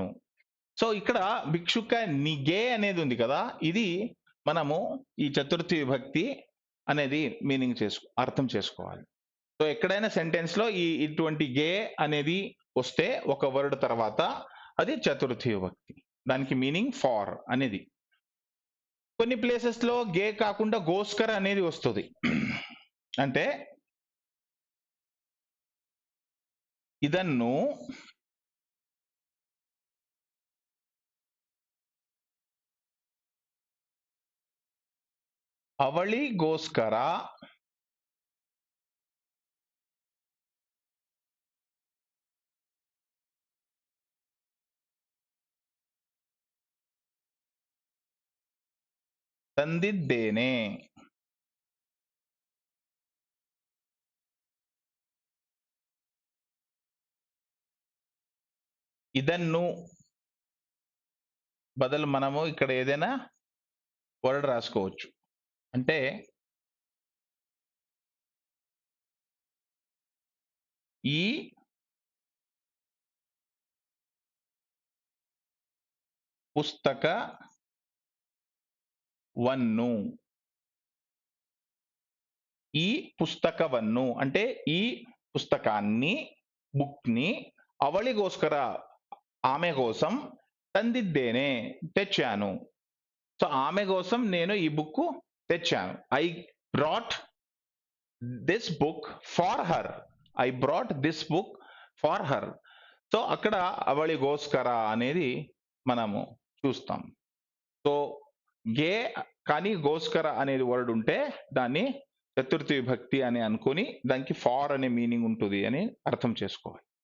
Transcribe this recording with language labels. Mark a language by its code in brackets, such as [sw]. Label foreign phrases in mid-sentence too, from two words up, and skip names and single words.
[te] సో ఇక్కడ భిక్షుక నిగే అనేది ఉంది కదా, ఇది మనము ఈ చతుర్థి విభక్తి అనేది అర్థం చేసుకోవాలి. సో ఎక్కడైనా సెంటెన్స్ లో ఇటువంటి గే అనేది వస్తే ఒక వర్డ్ తర్వాత అది చతుర్థి విభక్తి, దానికి [en] meaning for [te] అనేది. కొన్ని ప్లేసెస్ లో గే కాకుండా గోస్కర్ అనేది వస్తుంది. [kn] అంటే ಇದನ್ನು ಅವಳಿಗೋಸ್ಕರ ತಂದಿದ್ದೇನೆ. [te] ಇದನ್ನು బదులు మనము ఇక్కడ ఏదైనా వర్డ్ రాసుకోవచ్చు. అంటే ఈ పుస్తకವನ್ನು, ఈ పుస్తకವನ್ನು అంటే ఈ పుస్తకాన్ని, బుక్ ని, అవళిగోస్కర ఆమె కోసం, ತಂದಿದ್ದೇನೆ తెచ్చాను. సో ఆమె కోసం నేను ఈ బుక్ తెచ్చాను. [en] I brought this book for her. I brought this book for her. [te] సో అక్కడ అవళిగోస్కర అనేది మనము చూస్తాం. సో గే కానీ గోస్కర అనేది వర్డ్ ఉంటే దాన్ని చతుర్థి విభక్తి అని అనుకొని దానికి ఫార్ అనే మీనింగ్ ఉంటుంది అని అర్థం చేసుకోవాలి.